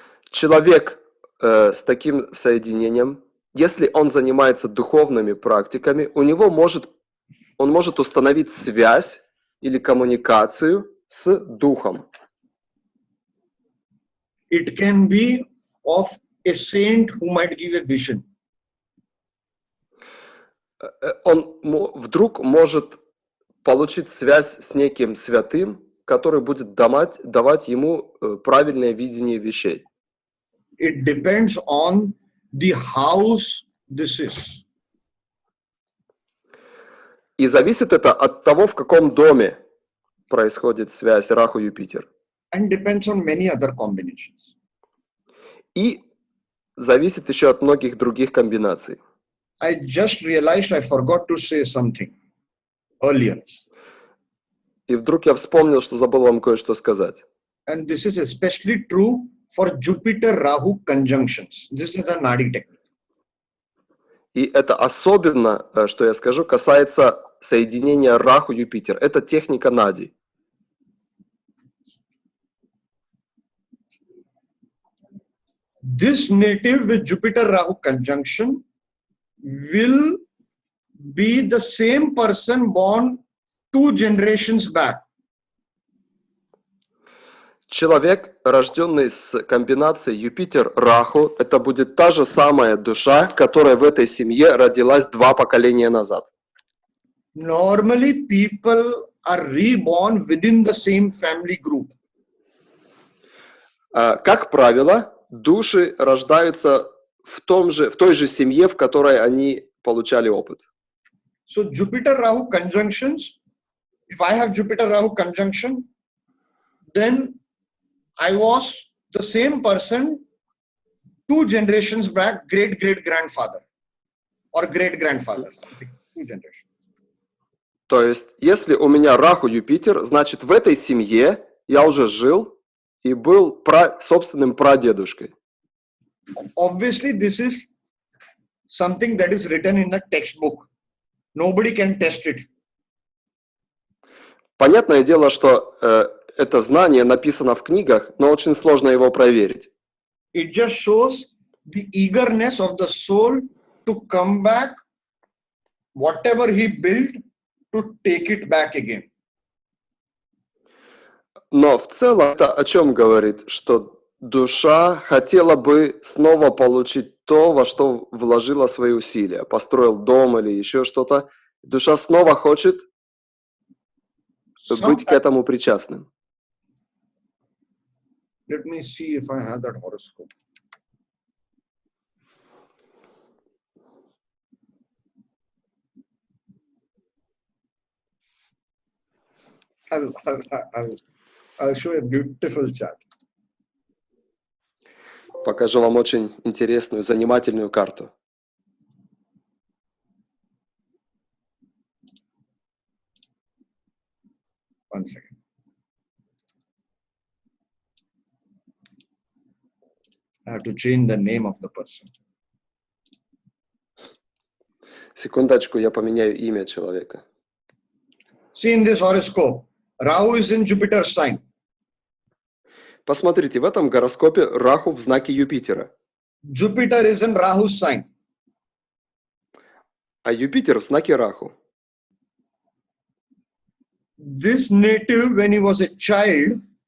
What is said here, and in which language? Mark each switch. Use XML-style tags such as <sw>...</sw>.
<ru>Человек с таким соединением, если он занимается духовными практиками, он может установить связь или коммуникацию с духом.</ru> <en>It can be of a saint who might give a vision.</en> <ru>Он вдруг может получить связь с неким святым, который будет давать ему правильное видение вещей.</ru> <en>It depends on the house this is.</en> <ru>И зависит это от того, в каком доме происходит связь Раху-Юпитер.</ru> <en>And depends on many other combinations.</en> <ru>И зависит еще от многих других комбинаций.</ru> <en>I just realized I forgot to say something earlier.</en> <ru>И вдруг я вспомнил, что забыл вам кое-что сказать.</ru> <en>And this is especially true for Jupiter-Rahu conjunctions. This is the Nadi technique.</en> <ru>И это особенно, что я скажу, касается соединения Раху-Юпитер. Это техника Нади.</ru> <en>This native with Jupiter-Rahu conjunction will be the same person born 2 generations back.</en> <ru>Человек, рожденный с комбинацией Юпитер-Раху, это будет та же самая душа, которая в этой семье родилась 2 поколения назад.</ru> <en>Normally, people are reborn within the same family group.</en> <ru>Как правило, души рождаются в той же семье, в которой они получали опыт.</ru> <en>So Jupiter-Rahu conjunctions, if I have Jupiter-Rahu conjunction, then I was the same person 2 generations back, great-great-grandfather or great-grandfather, 2 generations.</en> <ru>То есть, если у меня Раху-Юпитер, значит, в этой семье я уже жил и был собственным прадедушкой.</ru> <en>Obviously, this is something that is written in the textbook. Nobody can test it.</en> <ru>Понятное дело, что это знание написано в книгах, но очень сложно его проверить.</ru> <en>It just shows the eagerness of the soul to come back, whatever he built, to take it back again.</en> <ru>Но в целом это о чем говорит? Что душа хотела бы снова получить то, во что вложила свои усилия. Построил дом или еще что-то. Душа снова хочет быть к этому причастным.</ru> <en>Let me see if I have that horoscope. I'll show a beautiful chart.</en> <ru>Покажу вам очень интересную, занимательную карту.</ru> <en>One second. I have to change the name of the person.</en> <ru>Секундочку, я поменяю имя человека.</ru> <en>See in this horoscope, Rahu is in Jupiter's sign.</en> <ru>Посмотрите, в этом гороскопе Раху в знаке Юпитера,</ru> <en>Jupiter is in Rahu's sign.</en> <ru>а Юпитер в знаке Раху.</ru> <en>This native, when he was a child,</en>